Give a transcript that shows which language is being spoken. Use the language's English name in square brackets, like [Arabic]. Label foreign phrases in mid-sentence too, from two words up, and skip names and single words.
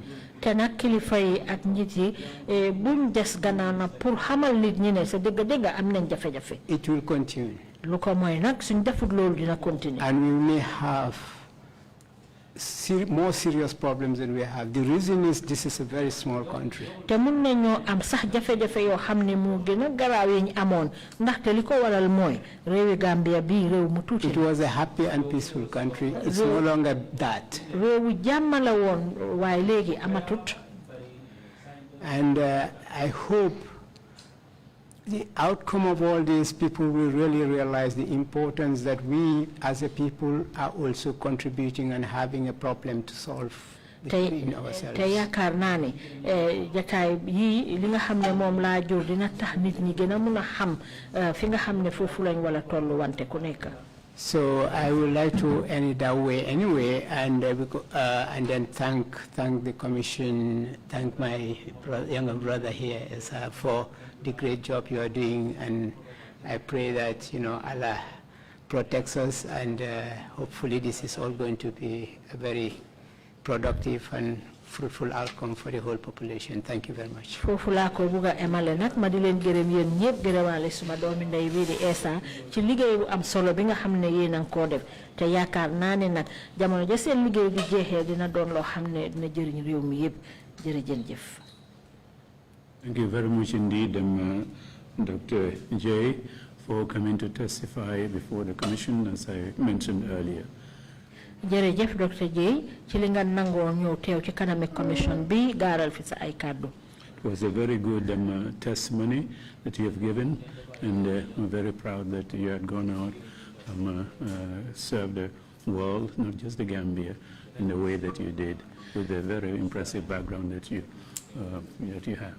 [Wolof] te nag kilifa yi ak njiit yi buñ des gannaaw na pour xamal nit ñi ne sa dëgg-dëgg am nañ jafe-jafe. [English] It will continue. [Wolof] lu ko mooy nag suñ defut loolu dina continuer. [English] And we may have more serious problems than we have. The reason is this is a very small country. [Wolof] te mun nañoo am sax jafe-jafe yoo xam ne moo gën a garaaw yi ñu amoon ndaxte li ko waral mooy réewi Gambia bii réew mu tuuti. [English] It was a happy and peaceful country. It's no longer that. [Wolof] réewu jàmm la woon waaye léegi amatut. [English] And I hope the outcome of all this, people will really realize the importance that we as a people are also contributing and having a problem to solve between ourselves. [Wolof] te yaakaar naa ne jataay yii li nga xam ne moom laa jur dina tax nit ñi gën a mun a xam fi nga xam ne foofu lañ wala tollu wante ku nekk. [English] So I would like to end it that way anyway, and then thank the Commission, thank my younger brother here for the great job you are doing, and I pray that Allah protects us, and hopefully this is all going to be a very productive and fruitful outcome for the whole population. Thank you very much. [Wolof] Foofu laa ko bugg a emale nag ma di leen gërëm yéen ñëpp gërëmaale suma doomi ndey bii di Essa ci liggéey bu am solo bi nga xam ne yéen a ngi koo def te yaakaar naa ne nag jamono ja seen liggéey bi jeexee dina doon loo xam ne dina jëriñ réew mi yëpp jërëjëf. [English] Thank you very much indeed, Dr. Jay, for coming to testify before the Commission, as I mentioned earlier. [Wolof] jërëjëf Dr. Jay ci li nga nangoo ñëw teew ci kanami commission bi gaaral fi sa ay kàddu. [English] It was a very good testimony that you have given, and I'm very proud that you had gone out served the world, not just the Gambia, in the way that you did, with a very impressive background that you have.